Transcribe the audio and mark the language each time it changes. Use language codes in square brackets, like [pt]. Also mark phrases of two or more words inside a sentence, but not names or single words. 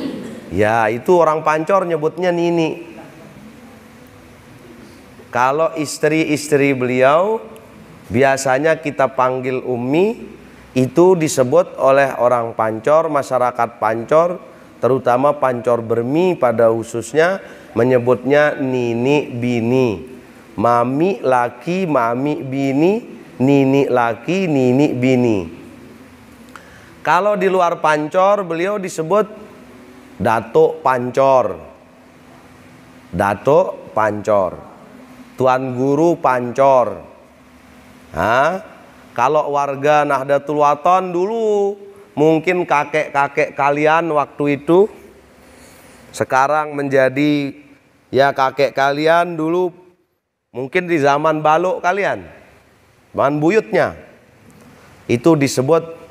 [id] Ya, itu orang Pancor nyebutnya Nini. Kalau istri-istri beliau biasanya kita panggil Umi. Itu disebut oleh orang Pancor, masyarakat Pancor, terutama Pancor Bermi pada khususnya, menyebutnya Nini bini. Mami laki, mami bini, Nini laki, Nini bini. Kalau di luar Pancor beliau disebut Datuk Pancor. Datuk Pancor, Tuan Guru Pancor. Kalau warga Nahdlatul Wathon dulu, mungkin kakek-kakek kalian waktu itu sekarang menjadi, ya, kakek kalian dulu mungkin di zaman balok kalian, zaman buyutnya, itu disebut